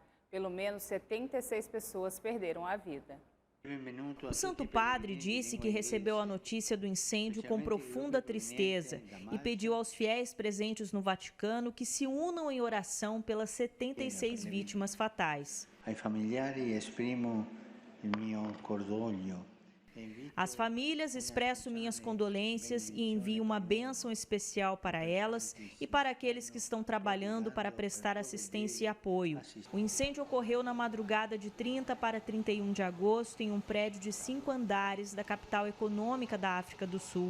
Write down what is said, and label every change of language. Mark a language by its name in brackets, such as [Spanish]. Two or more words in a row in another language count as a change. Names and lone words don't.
[Portuguese] Pelo menos 76 pessoas perderam a vida. O Santo Padre disse que recebeu a notícia do incêndio com profunda tristeza e pediu aos fiéis presentes no Vaticano que se unam em oração pelas 76 vítimas fatais. [Italian] Ai familiari esprimo il mio cordoglio. [Portuguese] Às famílias expresso minhas condolências e envio uma bênção especial para elas e para aqueles que estão trabalhando para prestar assistência e apoio. O incêndio ocorreu na madrugada de 30 para 31 de agosto em um prédio de 5 andares da capital econômica da África do Sul.